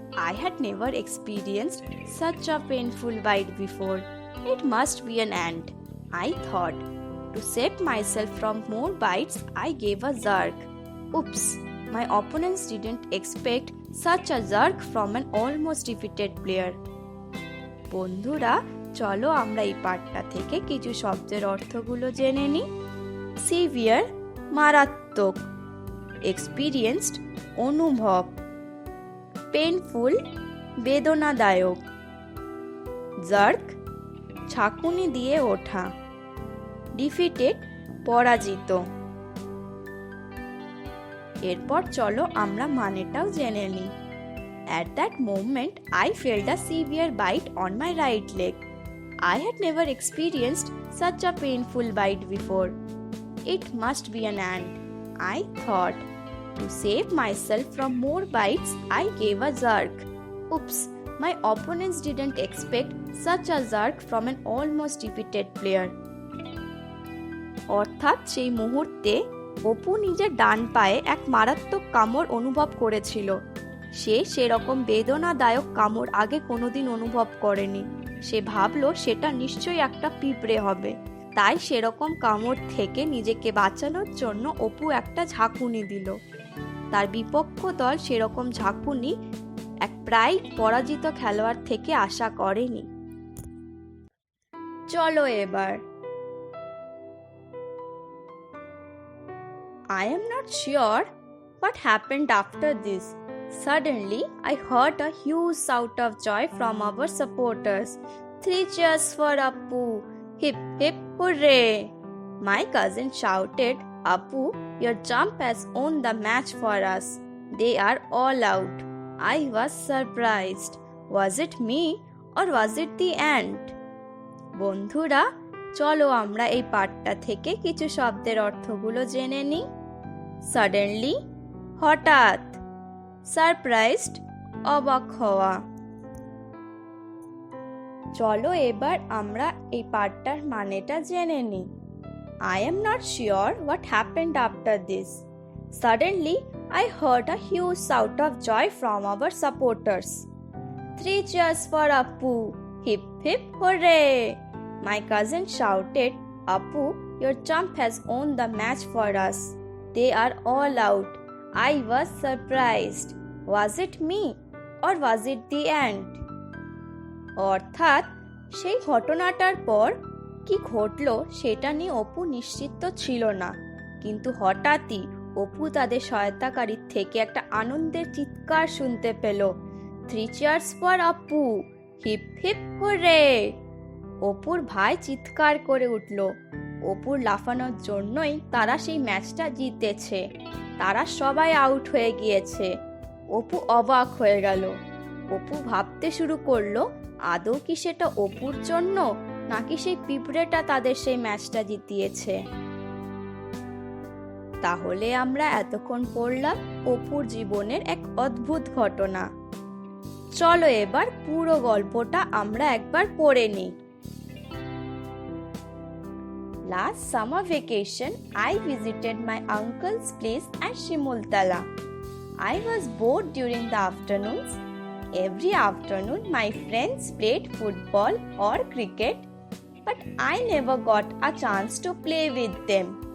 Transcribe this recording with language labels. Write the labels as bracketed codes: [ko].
[en] I had never experienced such a painful bite before. It must be an ant, I thought. To save myself from more bites, I gave a jerk. Oops, my opponents didn't expect such a jerk from an almost defeated player. [bn] বন্ধুরা, চলো আমরা এই পাঠটা থেকে কিছু শব্দের অর্থগুলো জেনে নিই। সিভিয়ার মারাত্মক, এক্সপিরিয়েন্সড অনুভব, পেইনফুল বেদনাদায়ক, জার্ক ঝাঁকুনি দিয়ে ওঠা, ডিফিটেড পরাজিত। এরপর চলো আমরা মানেটাও জেনে নিই। [en] At that moment, I felt a severe bite on my right leg. I had never experienced such a painful bite before. It must be an ant, I thought. To save myself from more bites, I gave a jerk. Oops, my opponents didn't expect such a jerk from an almost defeated player. [bn] অর্থাৎ সেই মুহূর্তে অপু নিজের ডান পায়ে এক মারাত্মক কামড় অনুভব করেছিল। সে সেরকম বেদনাদায়ক কামড় আগে কোনোদিন অনুভব করেনি। সে ভাবলো সেটা নিশ্চয়ই একটা পিঁপড়ে হবে। তাই সেরকম কামড় থেকে নিজেকে বাঁচানোর জন্য অপু একটা ঝাঁকুনি দিল। তার বিপক্ষ দল সেরকম ঝাঁকুনি এক প্রায় পরাজিত খেলোয়াড় থেকে আশা করেনি। চলো এবার। [en] I am not sure what happened after this. Suddenly, I heard a huge shout of joy from our supporters. 3 cheers for Appu! Hip hip hooray! My cousin shouted, "Appu, your jump has won the match for us. They are all out." I was surprised. Was it me or was it the ant? [bn] বন্ধুরা, চলো আমরা এই পাঠটা থেকে কিছু শব্দের অর্থগুলো জেনে নিই। সাডেনলি হঠাৎ, সারপ্রাইজড অবাক হওয়া। চলো এবার আমরা এই পাঠটার মানেটা জেনে নিই। [en] I am not sure what happened after this. Suddenly, I heard a huge shout of joy from our supporters. 3 cheers for Appu! Hip hip hooray! My cousin shouted, "Appu, your jump has won the match for us. They are all out." I was surprised. Was it me or was it the ant? [bn] অর্থাৎ সেই ঘটনাটার পর কি ঘটলো সেটা নিয়ে অপু নিশ্চিত ছিল না, কিন্তু হঠাৎই অপু তাদের সহায়তাকারীর থেকে একটা আনন্দের চিৎকার শুনতে পেল। [en] 3 cheers for Appu! Hip hip hooray! [bn] অপুর ভাই চিৎকার করে উঠল, অপুর লাফানোর জন্যই তারা সেই ম্যাচটা জিতেছে। তারা সবাই আউট হয়ে গিয়েছে। অপু অবাক হয়ে গেল। অপু ভাবতে শুরু করলো আদৌ কি সেটা অপুর জন্য, নাকি সেই পিঁপড়েটা তাদের সেই ম্যাচটা জিতিয়েছে। তাহলে আমরা এতক্ষণ পড়লাম অপুর জীবনের এক অদ্ভুত ঘটনা। চলো এবার পুরো গল্পটা আমরা একবার পড়ে নিই। [en] Last summer vacation, I visited my uncle's place at Shimultala. I was bored during the afternoons. Every afternoon, my friends played football or cricket, but I never got a chance to play with them.